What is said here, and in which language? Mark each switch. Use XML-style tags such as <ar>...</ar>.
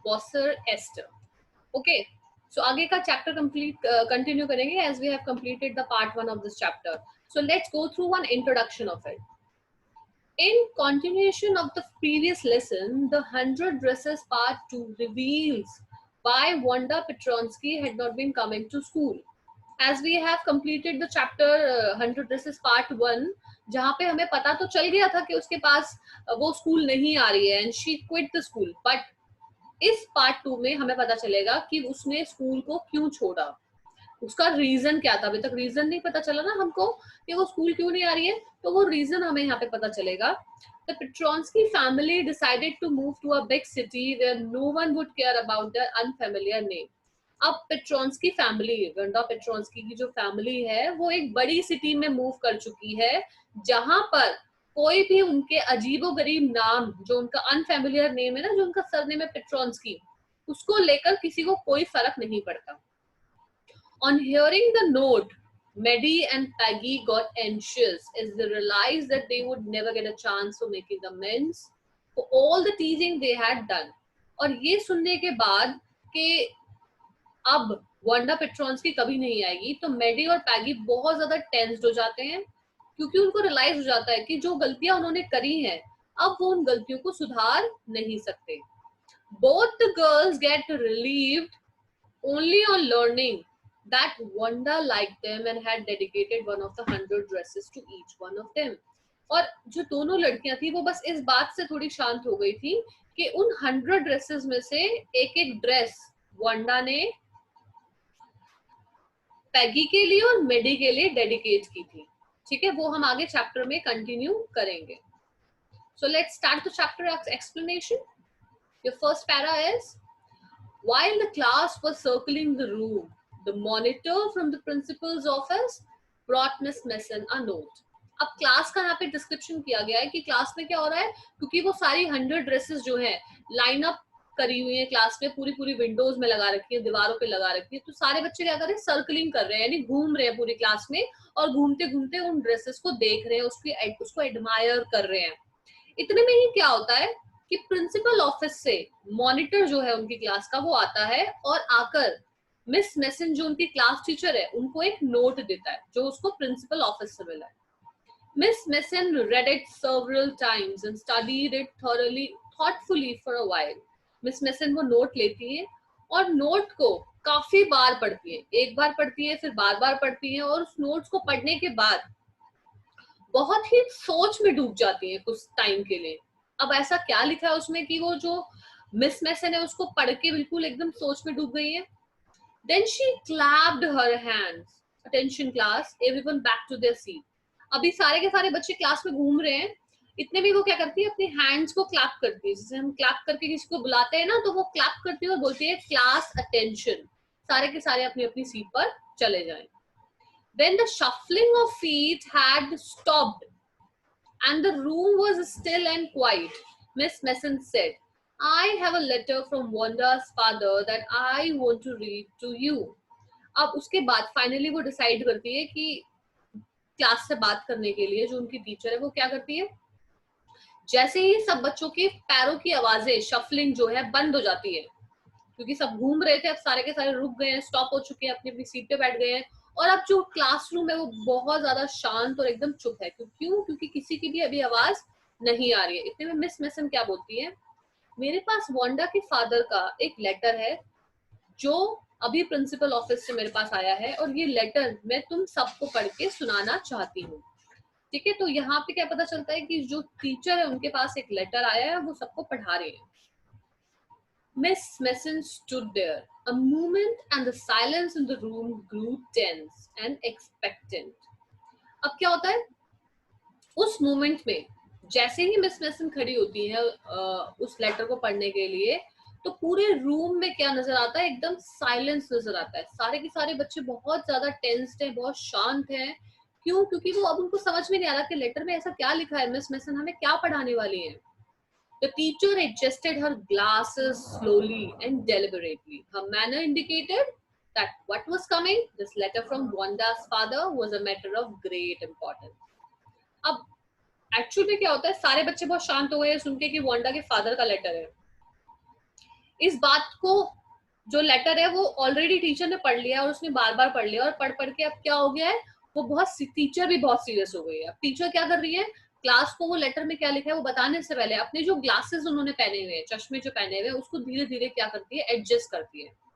<en>Bosser Esther. Okay. So</en> <hi>आगे का</hi> <en>chapter continue</en> <hi>करेंगे</hi> <en>as we have completed the part 1 of this chapter. So let's go through one introduction of it. In continuation of the previous lesson, the 100 Dresses Part 2 reveals why Wanda Petronsky had not been coming to school. As we have completed the chapter 100 Dresses Part 1,</en> <hi>जहाँ पे हमें पता तो चल गया था कि उसके पास वो स्कूल नहीं आ रही है</hi> <en>and she quit the school.</en> <hi>But इस पार्ट 2 में हमें पता चलेगा कि उसने स्कूल को क्यों छोड़ा, उसका रीजन क्या था. अभी तक रीजन नहीं पता चला ना हमको कि वो स्कूल क्यों नहीं आ रही है, तो वो रीजन हमें यहाँ पे पता चलेगा.</hi> <en>The Petronsky family decided to move to a big city where no one would care about their unfamiliar name.</en> <hi>अब पेट्रॉन्स्की फैमिली, वंडा पेट्रॉन्स्की की जो फैमिली है वो एक बड़ी सिटी में मूव कर चुकी है जहां पर कोई भी उनके अजीबोगरीब नाम, जो उनका अनफेमिलियर नेम है ना, जो उनका सरनेम है पेट्रॉन्स्की, उसको लेकर किसी को कोई फर्क नहीं पड़ता.</hi> <en>On hearing the note, Maddie and Peggy got anxious as they realized that they would never get a chance for making amends for all the teasing they had done.</en> <hi>और ये सुनने के बाद कि अब वांडा पेट्रॉन्स्की कभी नहीं आएगी, तो मेडी और पैगी बहुत ज्यादा टेंस्ड हो जाते हैं, क्योंकि उनको रियलाइज हो जाता है कि जो गलतियां उन्होंने करी हैं अब वो उन गलतियों को सुधार नहीं सकते.</hi> <en>Both the girls get relieved only on learning that Wanda liked them and had dedicated one of the 100 dresses to each one of them.</en> <hi>और जो दोनों लड़कियां थी वो बस इस बात से थोड़ी शांत हो गई थी कि उन 100 ड्रेसेस में से एक एक ड्रेस वांडा ने पैगी के लिए और मेडी के लिए डेडिकेट की थी. ठीक है, वो हम आगे चैप्टर में कंटिन्यू करेंगे.</hi> <en>So let's start the chapter explanation. Your first para is while the class was circling the room, the monitor from the principal's office brought Miss Mason a note.</en> <hi>अब क्लास का यहाँ पे description किया गया है कि class में क्या हो रहा है, क्योंकि वो सारी 100 ड्रेसेस जो हैं लाइन अप करी हुई है क्लास में, पूरी पूरी विंडोज में लगा रखी है, दीवारों पे लगा रखी है, तो सारे बच्चे क्या कर रहे हैं, सर्कलिंग कर रहे हैं, यानी घूम रहे हैं पूरी क्लास में और घूमते घूमते उन ड्रेसेस को देख रहे हैं, उसको एडमायर कर रहे हैं. इतने में ही क्या होता है कि प्रिंसिपल ऑफिस से मॉनिटर जो है उनकी क्लास का वो आता है और आकर मिस मेसन जो उनकी क्लास टीचर है उनको एक नोट देता है जो उसको प्रिंसिपल ऑफिस से मिला है.</hi> <en>Miss Mason read it several times and studied it thoughtfully for a while.</en> <hi>Miss mason वो नोट लेती है और नोट को काफी बार पढ़ती है, एक बार पढ़ती है फिर बार बार पढ़ती है, और उस नोट्स को पढ़ने के बाद बहुत ही सोच में डूब जाती है कुछ टाइम के लिए. अब ऐसा क्या लिखा है उसमें कि वो जो मिस मेसन है उसको पढ़ के बिल्कुल एकदम सोच में डूब गई है.</hi> <en>Then she clapped her hands. Attention class, everyone back to their seat.</en> <hi>अभी सारे के सारे बच्चे क्लास में घूम रहे हैं, इतने में वो क्या करती है, अपने हैंड्स को क्लैप करती है. जैसे हम क्लैप करके किसी को बुलाते हैं ना, तो वो क्लैप करती है और बोलती है क्लास अटेंशन, सारे के सारे अपनी अपनी सीट पर चले जाएं.</hi> <en>When the shuffling of feet had stopped and the room was still and quiet, Miss Mason said, I have a letter from Wanda's father that I want to read to you.</en> <hi>अब उसके बाद finally वो decide करती है कि class से बात करने के लिए जो उनकी टीचर है वो क्या करती है, जैसे ही सब बच्चों के पैरों की आवाजें, शफलिंग जो है बंद हो जाती है, क्योंकि सब घूम रहे थे, अब सारे के सारे रुक गए हैं, स्टॉप हो चुके हैं, अपनी अपनी सीट पे बैठ गए हैं, और अब जो क्लासरूम है वो बहुत ज्यादा शांत और एकदम चुप है. क्यों? क्योंकि किसी की भी अभी आवाज नहीं आ रही है. इतने में मिस मेसन क्या बोलती है, मेरे पास वांडा के फादर का एक लेटर है जो अभी प्रिंसिपल ऑफिस से मेरे पास आया है, और ये लेटर मैं तुम सबको पढ़ के सुनाना चाहती हूँ. ठीक है, तो यहाँ पे क्या पता चलता है कि जो टीचर है उनके पास एक लेटर आया है, वो सबको पढ़ा रहे हैं.</hi> <en>Miss Mason stood there a moment and the silence in the room grew tense and expectant.</en> <hi>अब क्या होता है, उस मोमेंट में जैसे ही मिस मेसन खड़ी होती है उस लेटर को पढ़ने के लिए, तो पूरे रूम में क्या नजर आता है, एकदम साइलेंस नजर आता है. सारे के सारे बच्चे बहुत ज्यादा टेंस्ड हैं, बहुत शांत हैं. क्यों? क्योंकि वो अब उनको समझ में नहीं आ रहा कि लेटर में ऐसा क्या लिखा है, मिस मेसन हमें क्या पढ़ाने वाली है.</hi> <en>The teacher adjusted her glasses slowly and deliberately. Her manner indicated that what was coming, this letter from Wanda's father, was a matter of great importance. अब</en> <hi>एक्चुअल में क्या होता है, सारे बच्चे बहुत शांत हो गए सुन के कि वांडा के फादर का लेटर है। इस बात को, जो लेटर है वो ऑलरेडी टीचर ने पढ़ लिया और उसने बार बार पढ़ लिया, और पढ़ पढ़ के अब क्या हो गया है, वो बहुत, टीचर भी बहुत सीरियस हो गई है। अब टीचर क्या कर रही है, क्लास को वो लेटर में क्या लिखा है वो बताने से पहले अपने जो ग्लासेस उन्होंने पहने हुए हैं, चश्मे जो पहने हुए हैं, उसको धीरे धीरे क्या करती है, एडजस्ट करती है।</hi>